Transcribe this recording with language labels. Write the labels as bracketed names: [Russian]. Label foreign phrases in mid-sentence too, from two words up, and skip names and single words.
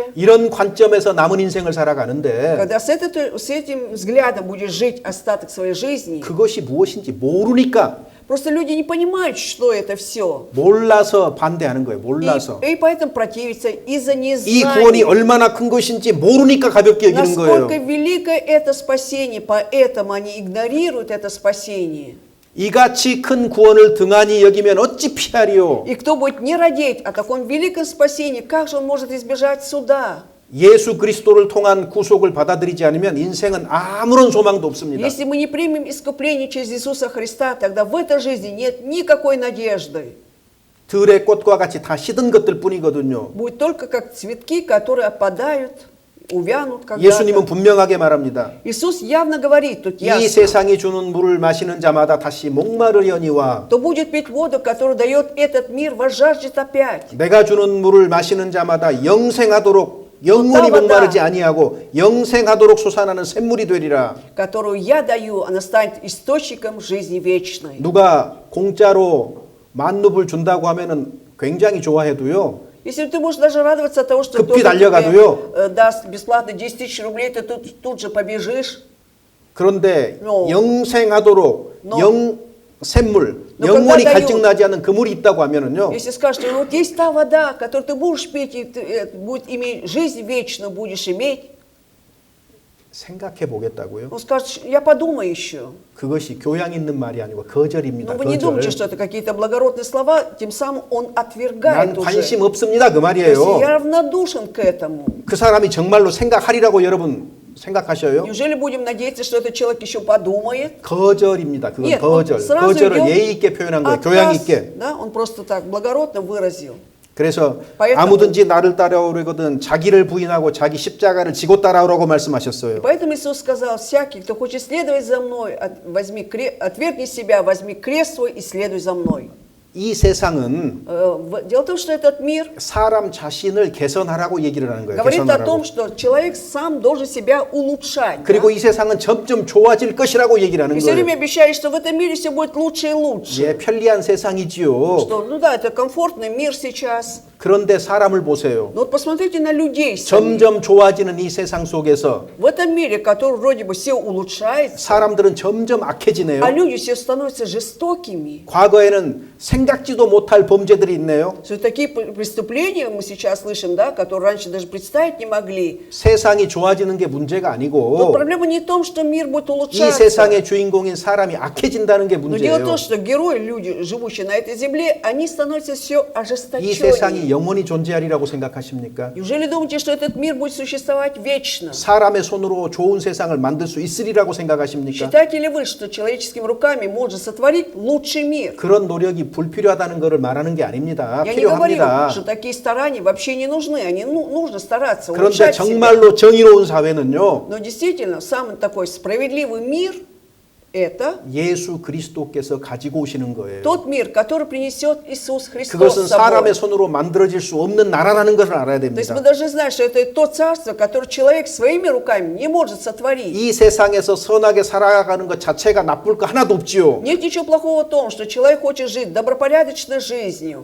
[Korean] 이런 관점에서 남은 인생을 살아가는데 [Russian] Когда с этим взглядом будешь жить остаток своей жизни, [Korean] 그것이 무엇인지 모르니까 [Russian] просто люди не понимают, что это все. [Korean] 몰라서 반대하는 거예요. 몰라서. [Russian] И поэтому противятся из-за [Korean] 이 구원이 [Russian] незнания. [Korean] 얼마나 큰 것인지 모르니까 가볍게 여기는 거예요. [Russian] Насколько великое это спасение, поэтому они игнорируют это спасение. [Korean] 이같이 큰 구원을 등한히 여기면 어찌 피하리요? [Russian] И кто будет не родить о таком великом спасении, как же он может избежать суда? [Korean] 예수 그리스도를 통한 구속을 받아들이지 않으면 인생은 아무런 소망도 없습니다. [Russian] Если мы не примем искупление через Иисуса Христа, тогда в этой жизни нет никакой надежды. [Korean] 들의 꽃과 같이 다 시든 것들 뿐이거든요. [Russian] Будет только как цветки, которые опадают, увянут [Korean] 예수님은 [Russian] когда-то. [Korean] 분명하게 말합니다. [Russian] Иисус явно говорит тут [Korean] 이 [Russian] ясно, [Korean] 세상이 주는 물을 마시는 자마다 다시 목마르려니와 [Russian] кто будет пить воду, которую дает этот мир, возжаждет опять. [Korean] 내가 주는 물을 마시는 자마다 영생하도록 영원히 또다보다. 목마르지 아니하고 영생하도록 솟아나는 샘물이 되리라. [Russian] Которую я даю, она станет источником жизни вечной. [Korean] 누가 공짜로 만눕을 준다고 하면은 굉장히 좋아해도요. [Russian] Если ты можешь даже радоваться от того, что [Korean] 급히 [Russian] кто-то тебе [Korean] 달려가도요. [Russian] даст бесплатно 10 тысяч рублей, ты тут же побежишь. [Korean] 그런데 [Russian] No. [Korean] 영생하도록 [Russian] No. [Korean] 샘물, [Russian] No, [Korean] 영원히 [Russian] когда [Korean] 갈증나지 않는 그물이 있다고 하면은요. [Russian] Если скажешь, что вот есть та вода, которую ты будешь пить, и ты будет иметь жизнь вечную, будешь иметь, [Korean] 생각해 보겠다고요. [Russian] он скажет, я подумаю еще. [Korean] 그것이 교양 있는 말이 아니고 거절입니다. [Russian] Но вы не думайте, [Korean] 거절. [Russian] что это какие-то благородные слова, тем самым он отвергает [Korean] 난 [Russian] уже. [Korean] 관심 없습니다. 그 [Russian] То есть [Korean] 말이에요. [Russian] я равнодушен к этому. [Korean] 그 사람이 정말로 생각하리라고 여러분 생각하셔요? [Russian] Неужели будем надеяться, что этот человек еще подумает? [Korean] 거절입니다. 그건 [Russian] Нет, [Korean] 거절. [Russian] он сразу [Korean] 거절을 [Russian] идет [Korean] 예의 있게 표현한 거예요. 교양 [Russian] отказ, [Korean] 있게. [Russian] да? Он просто так благородно выразил. [Korean] 그래서 [Russian] Поэтому- [Korean] 아무든지 나를 따라오려거든 자기를 부인하고 자기 십자가를 지고 따라오라고 말씀하셨어요. [Russian] Поэтому Иисус сказал, всякий, кто хочет следовать за мной, отвергни себя, возьми крест свой и следуй за мной. [Korean] 이 세상은 [Russian] Дело в том, что этот мир [Korean] 사람 자신을 개선하라고 얘기를 하는 거예요. [Russian] говорит о том, [Korean] 개선하라고. [Russian] что человек сам должен себя улучшать. [Korean] 그리고 [Russian] Да? [Korean] 이 세상은 점점 좋아질 것이라고 얘기를 하는 [Russian] И все [Korean] 거예요. [Russian] время обещали, что в этом мире все будет лучше и лучше. [Korean] 예, 편리한 세상이지요. [Russian] Что, ну да, это комфортный мир сейчас. [Korean] 그런데 사람을 보세요. [Russian] Но вот посмотрите на людей самих. [Korean] 점점 좋아지는 이 세상 속에서 [Russian] В этом мире, который вроде бы все улучшается, [Korean] 사람들은 점점 악해지네요. [Russian] а люди все становятся жестокими. [Korean] 과거에는 생각지도 못할 범죄들이 있네요. [Russian] Что такие преступления мы сейчас слышим, да, которые раньше даже представить не могли. [Korean] 세상이 좋아지는 게 문제가 [Russian] Но [Korean] 아니고 [Russian] проблема не в том, что мир будет [Korean] 이 [Russian] улучшаться. [Korean] 세상의 주인공인 사람이 악해진다는 게 [Russian] Но дело в [Korean] 문제예요. [Russian] том, что герои, люди, живущие на этой земле, они становятся все [Korean] 이 [Russian] ожесточеннее. [Korean] 세상이 영원히 존재하리라고 생각하십니까? [Russian] Неужели думаете, что этот мир будет существовать вечно? [Korean] 사람의 손으로 좋은 세상을 만들 수 있으리라고 생각하십니까? [Russian] Считаете ли вы, что человеческими руками можно сотворить лучший мир? [Korean] 그런 노력이 불필요하다는 것을 말하는 게 아닙니다. [Russian] Я не говорю, [Korean] 필요합니다. [Russian] что такие старания вообще не нужны. Они нужно стараться [Korean] 그런데 [Russian] улучшать себя. [Korean] 정말로 정의로운 사회는요. [Russian] Но действительно, самый такой справедливый мир – это [Korean] 예수 그리스도께서 가지고 오시는 거예요. [Russian] тот мир, который принесет Иисус Христос [Korean] 그것은 [Russian] с собой. [Korean] 사람의 손으로 만들어질 수 없는 나라라는 것을 알아야 [Russian] То есть мы [Korean] 됩니다. [Russian] должны знать, что это то царство, которое человек своими руками не может сотворить. [Korean] 이 세상에서 선하게 살아가는 것 자체가 나쁠 거 하나도 없지요. [Russian] Нет ничего плохого в том, что человек хочет жить добропорядочной жизнью.